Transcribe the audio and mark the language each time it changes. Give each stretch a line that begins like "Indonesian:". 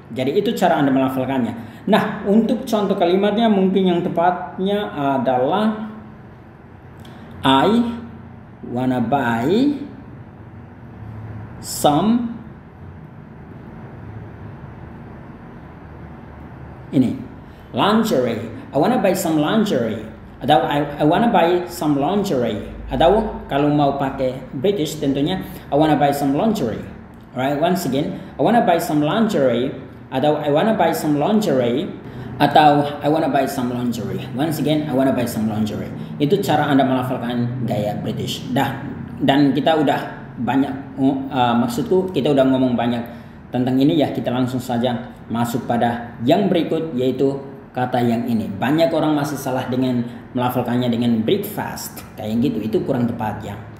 Indonesian: Jadi itu cara Anda melafalkannya. Nah untuk contoh kalimatnya mungkin yang tepatnya adalah
English: I wanna buy some
Indonesian: ini lingerie.
English: I wanna buy some lingerie.
Indonesian: Atau
English: I wanna buy some lingerie.
Indonesian: Atau kalau mau pakai British tentunya
English: I wanna buy some lingerie. Alright, once again I wanna buy some lingerie.
Indonesian: Atau
English: I wanna buy some lingerie.
Indonesian: Atau
English: I wanna buy some lingerie. Once again I wanna buy some lingerie.
Indonesian: Itu cara Anda melafalkan gaya British. Dan kita udah banyak maksudku kita udah ngomong banyak tentang ini ya, kita langsung saja masuk pada yang berikut yaitu kata yang ini. Banyak orang masih salah dengan melafalkannya dengan breakfast kayak gitu, itu kurang tepat ya.